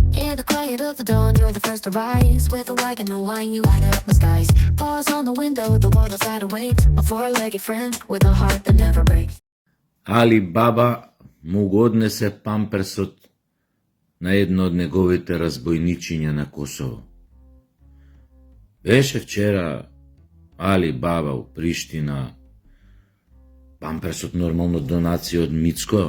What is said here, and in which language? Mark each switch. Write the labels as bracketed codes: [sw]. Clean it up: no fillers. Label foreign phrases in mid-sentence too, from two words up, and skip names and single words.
[en] In the quiet of the dawn, you're the first to rise. With a wagon and wine, you light up the skies. Paws on the window, the world outside awaits. A four-legged friend with a heart that never breaks. [mk] Али Баба му го однесе памперсот на едно од неговите разбойничиња на Косово. Беше вчера Али Баба у Приштина, памперсот нормално донација од Мицко.